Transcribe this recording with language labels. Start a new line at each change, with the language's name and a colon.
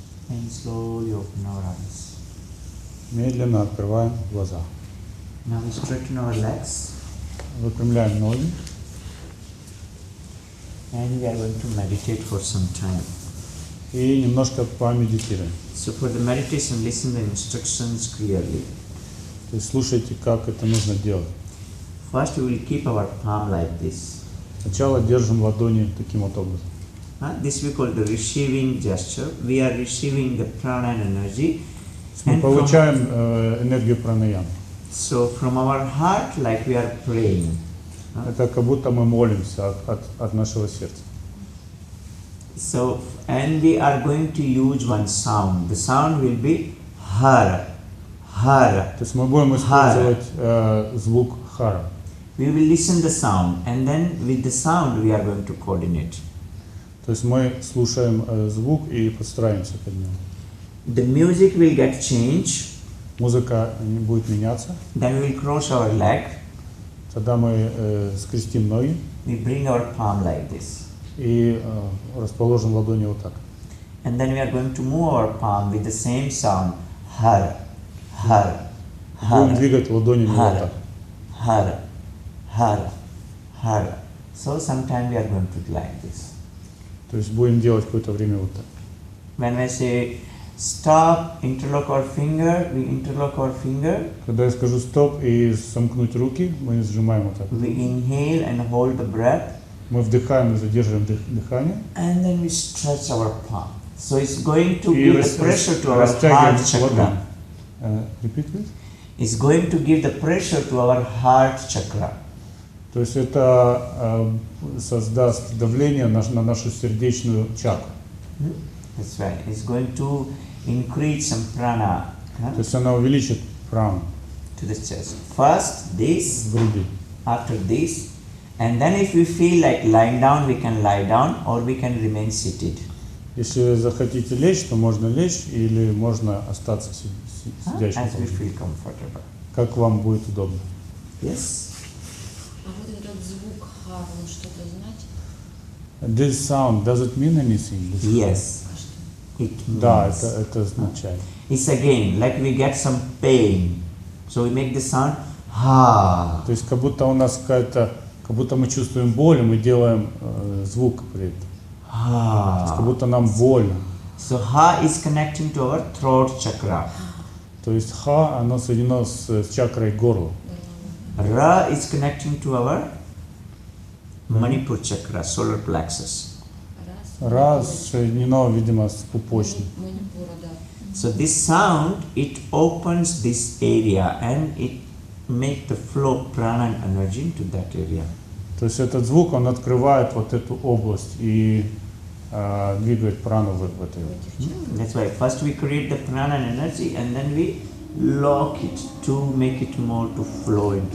English: and slowly open our eyes.
Russian: Медленно открываем глаза.
English: Now we straighten our legs
Russian: Выпрямляем ноги.
English: and we are going to meditate for some time.
Russian: И немножко помедитируем.
English: So for the meditation, listen the instructions clearly.
Russian: То есть слушайте, как это нужно делать.
English: First, we will keep our palm like this.
Russian: Сначала держим ладони таким вот образом.
English: This we call the receiving gesture. We are receiving the prana and energy.
Russian: Мы
English: And
Russian: получаем энергию пранаямы.
English: So from our heart, like we are praying.
Russian: Это как будто мы молимся от нашего сердца.
English: So, and we are going to use one sound. The sound will be hara, hara.
Russian: То есть мы будем использовать звук хара.
English: We will listen the sound, and then with the sound we are going to coordinate.
Russian: То есть мы слушаем звук и подстраиваемся под него.
English: The music will get changed.
Russian: Музыка будет меняться.
English: Then we will cross our leg.
Russian: Тогда мы скрестим ноги
English: We bring our palm like this.
Russian: и расположим ладони вот так.
English: And then we are going to move our palm with the same sound. Hara, hara,
Russian: Будем hara, двигать ладонями вот hara, так. hara, hara, hara.
English: So sometime we are going to do like this.
Russian: То есть будем делать какое-то время вот так.
English: When I say stop, interlock our finger, we interlock our finger.
Russian: Когда я скажу стоп и сомкнуть руки, мы сжимаем вот так.
English: We inhale and hold the breath.
Russian: Мы вдыхаем и задерживаем дыхание.
English: And then we stretch our palm. So it's going to
Russian: И
English: give the pressure to our heart chakra. Repeat, please. It's going to give the pressure to our heart chakra.
Russian: То есть это создаст давление на нашу сердечную чакру.
English: That's right. It's going to increase some prana
Russian: То есть она увеличит прану
English: to the chest. First this,
Russian: в груди.
English: after this, and then if we feel like lying down, we can lie down or we can remain seated.
Russian: Если захотите лечь, то можно лечь или можно остаться сидящим.
English: As we feel comfortable.
Russian: Как вам будет удобно.
English: Yes?
Russian: А вот этот звук хар, он что-то значит?
English: This sound, does it mean anything? Yes. It
Russian: Да,
English: means.
Russian: это означает.
English: It's again like we get some pain. So we make the sound ha.
Russian: То есть как будто у нас как будто мы чувствуем боль, и мы делаем звук при этом. То есть как будто нам больно.
English: So ha is connecting to our throat chakra.
Russian: То есть ха, оно соединено с чакрой горла.
English: Ra is connecting to our Manipur chakra, solar plexus.
Russian: Ра соединено, видимо, с пупочным. Манипура, да.
English: So this sound, it opens this area and it make the flow prana and energy into that area.
Russian: То есть этот звук, он открывает вот эту область и двигает прану в этой области.
English: That's why first we create the prana and energy and then we lock it to make it more to flow into